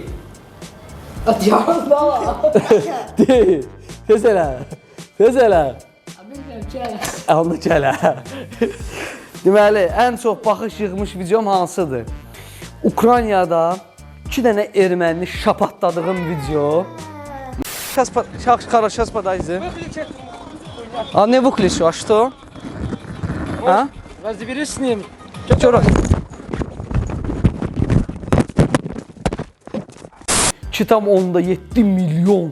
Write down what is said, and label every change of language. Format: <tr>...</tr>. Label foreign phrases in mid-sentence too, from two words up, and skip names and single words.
<az>Atiyarım bala. Deyil. Tez elə. Bilmirəm ki. Onda gələ. Deməli, ən çox baxış yığmış videom hansıdır? Ukraynada 2 dənə erməni şapatladığım video.</az> <ru>Хорошо подойди. А не выключу, а что? А? Разберись с ним. Еще раз. 2,7 milyon.</ru>